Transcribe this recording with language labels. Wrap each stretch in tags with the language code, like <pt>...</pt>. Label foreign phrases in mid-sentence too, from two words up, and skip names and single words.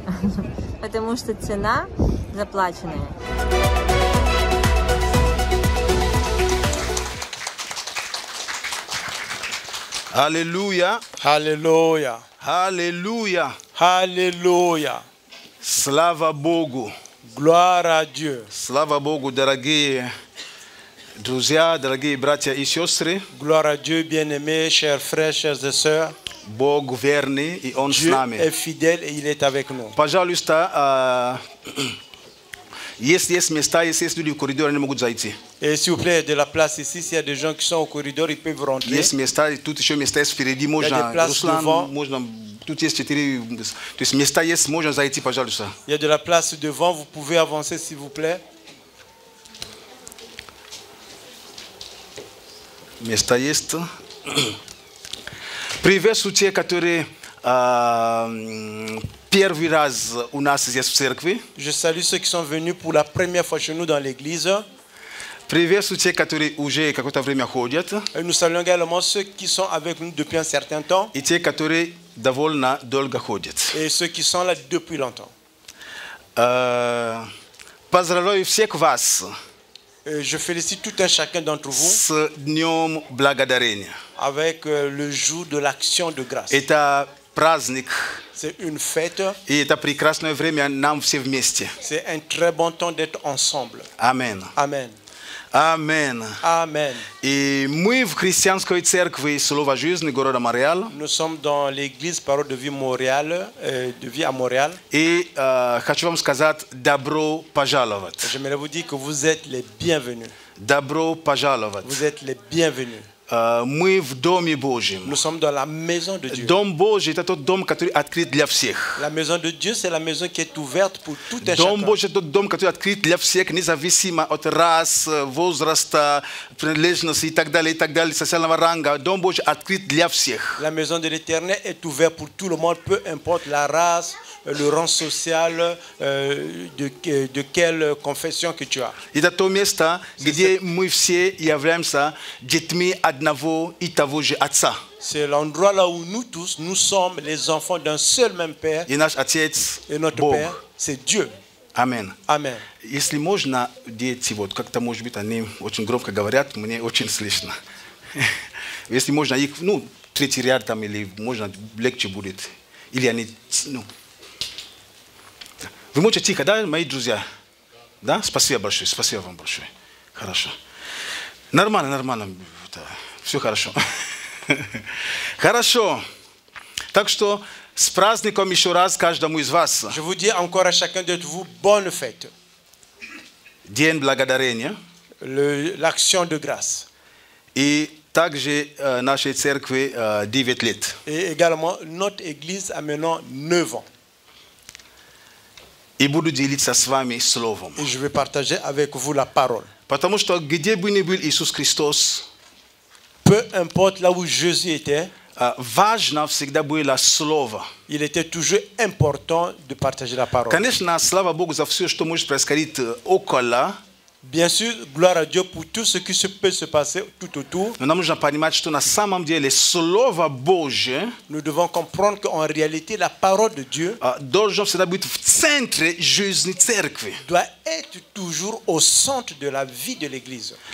<ru>Потому что цена заплаченная. Аллилуйя. Аллилуйя. Аллилуйя. Аллилуйя. Слава Богу.</ru> <fr>Gloire à Dieu.</fr> <ru>Слава Богу, дорогие друзья, дорогие братья и сестры.</ru> <fr>Gloire à Dieu, bien-aimés, chers frères, chères et sœurs.</fr> <ru>Бог верный, и Он с нами.</ru> <fr>Dieu est fidèle et il est avec nous.</fr> <ru>Пожалуйста, если есть места, если есть люди в коридоре, они могут зайти.</ru> <fr>Et s'il vous plaît, de la place ici, s'il y a des gens qui sont au corridor, ils peuvent rentrer.</fr> <ru>Есть места, тут еще места есть впереди, можно, Руслан, можно, тут есть 4, то есть места есть, можно зайти, пожалуйста.</ru> <fr>Il y a de la place devant, vous pouvez avancer s'il vous plaît.</fr> <ru>Места есть. Приветствую те, которые первый раз у нас здесь в церкви.</ru> <fr>Je salue ceux qui sont venus pour la première fois chez nous dans l'église.</fr> <ru>Приветствую те, которые уже какое-то время ходят.</ru> <fr>Et nous saluons également ceux qui sont avec nous depuis un certain temps.</fr> <ru>И те, которые довольно долго ходят.</ru> <fr>Et ceux qui sont là depuis longtemps.</fr> <ru>Поздравляю всех вас.</ru> <fr>Je félicite tout un chacun d'entre vous</fr> <ru>с Днем Благодарения.</ru> <fr>Avec le jour de l'action de grâce.</fr> <ru>Это праздник.</ru> <fr>C'est une fête.</fr> <ru>И это прекрасное время нам все вместе.</ru> <fr>C'est un très bon temps d'être ensemble. Amen. Amen. Amen. Amen.</fr> <ru>И мы в христианской церкви Слово жизни города Монреаль.</ru> <fr>Nous sommes dans l'église Parole de vie Montréal, de vie à Montréal.</fr> <ru>И хочу вам сказать добро пожаловать.</ru> <fr>J'aimerais vous dire que vous êtes les bienvenus.</fr> <ru>Добро пожаловать.</ru> <fr>Vous êtes les bienvenus.</fr> <ru>Мы в Доме Божьем.</ru> <fr>Nous sommes dans la maison de Dieu.</fr> <ru>Дом Божий — это тот дом, который открыт для всех.</ru> <fr>La maison de Dieu, c'est la maison qui est ouverte pour tout un chacun.</fr> <ru>Дом Божий — это тот дом, который открыт для всех, независимо от рас, возраста, принадлежности и так далее, социального ранга. Дом Божий открыт для всех.</ru> <fr>La maison de l'Éternel est ouverte pour tout le monde, peu importe la race, le rang social, de quelle confession que tu as.</fr> <ru>Это то место, где мы все являемся детьми одного и того же Отца.</ru> <fr>C'est l'endroit là où nous tous, nous sommes les enfants d'un seul même Père.</fr> <ru>И наш Отец</ru> <fr>et notre</fr> <ru>Бог.</ru> <fr>Père, c'est Dieu.</fr> <ru>Амен.</ru> <fr>Amen.</fr> <ru>Если можно, дети, вот как-то, может быть, они очень громко говорят, мне очень слышно. Если можно их, третий ряд там, или можно легче будет. Или они, Вы можете тихо, да, мои друзья? Да? Спасибо большое, спасибо вам большое. Хорошо. Нормально. Все хорошо. Хорошо. Так что с праздником еще раз каждому из вас.</ru> <fr>Je vous dis encore à chacun de vous, bonne fête.</fr> <ru>День благодарения.</ru> <fr>L'action de grâce.</fr> <ru>И также нашей церкви 9 лет.</ru> <fr>Et également, notre église a maintenant 9 ans.</fr> <ru>И буду делиться с вами словом.</ru> <fr>Et je vais partager avec vous la parole.</fr> <ru>Потому что где бы ни был Иисус Христос,</ru> <fr>peu importe là où Jésus était,</fr> <ru>важно всегда было слово.</ru> <fr>Il était toujours important de partager la parole.</fr> <ru>Конечно, слава Богу за все, что может происходить около.</ru> <fr>Bien sûr, gloire à Dieu pour tout ce qui peut se passer tout autour. Nous devons comprendre qu'en réalité, la parole de Dieu doit être toujours au centre de la vie de l'Église.</fr>